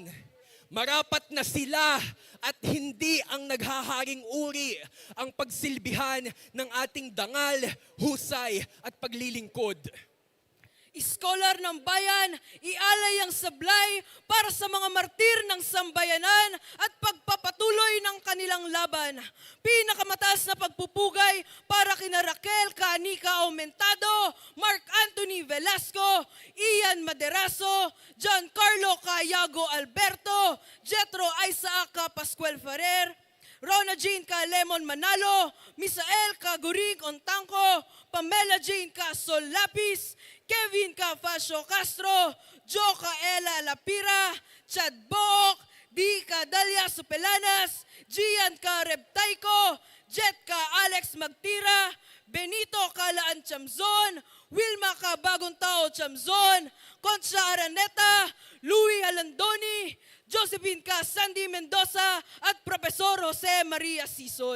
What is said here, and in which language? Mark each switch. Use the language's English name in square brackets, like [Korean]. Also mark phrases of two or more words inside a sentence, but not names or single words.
[Filipino] Marapat na sila at hindi ang naghaharing uri ang pagsilbihan ng ating dangal, husay at paglilingkod. Scholar ng bayan, ialay ang sablay para sa mga martir ng sambayanan at pagpapatuloy ng kanilang laban. Pinakamataas na pagpupugay para kina Raquel Canica Aumentado, Mark Anthony Velasco, Ian Maderazo, Giancarlo Cayago Alberto, Jetro Isaac Pascual Ferrer, Rona Jean Ka Lemon Manalo, Misael Ka Gurig Ontangco, Pamela Jane Ka Sol Lapis, Kevin Ka Fascio Castro, Jo Ka Ela Lapira, Chad Book, Di Ka Dalia Supelanas, Gian Ka Rebtayco, Jet Ka Alex Magtira, Benito Kalaan Chamzon, Wilma Ka Bagong Tao Chamzon, Concha Araneta, Louis Alandoni, Josephine Ka Sandy Mendoza at Profesor Jose Maria Sison.